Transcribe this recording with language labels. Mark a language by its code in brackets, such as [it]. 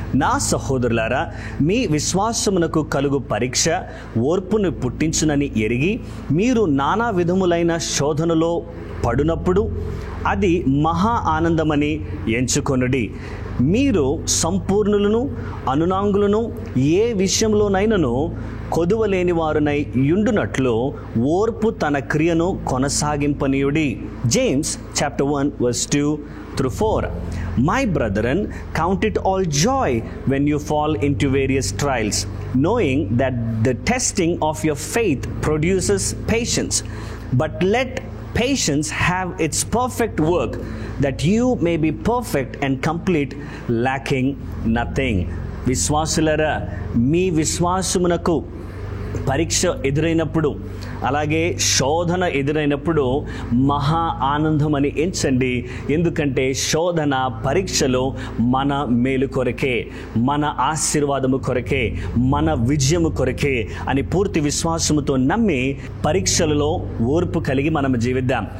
[te] నా సహోదరులారా, మీ విశ్వాసమునకు కలుగు పరీక్ష ఓర్పును పుట్టించునని ఎరిగి మీరు నానా విధములైన శోధనలో పడునప్పుడు అది మహా ఆనందమని ఎంచుకొనుడి. మీరు సంపూర్ణులను, అనునాంగులను, ఏ విషయంలోనైనను కొదువలేని వారునై యుండునట్లు ఓర్పు తన క్రియను కొనసాగింపనీయుడి. [en] James chapter 1:2-4. My brethren, count it all joy when you fall into various trials, knowing that the testing of your faith produces patience. But let patience have its perfect work, that you may be perfect and complete, lacking nothing. [te] విశ్వాసులరా, మీ విశ్వాసమునకు పరీక్ష ఎదురైనప్పుడు, అలాగే శోధన ఎదురైనప్పుడు మహా ఆనందమని ఎంచండి. ఎందుకంటే శోధన, పరీక్షలు మన మేలు కొరకే, మన ఆశీర్వాదము కొరకే, మన విజయము కొరకే అని పూర్తి విశ్వాసముతో నమ్మి పరీక్షలలో ఓర్పు కలిగి మనం జీవిద్దాం.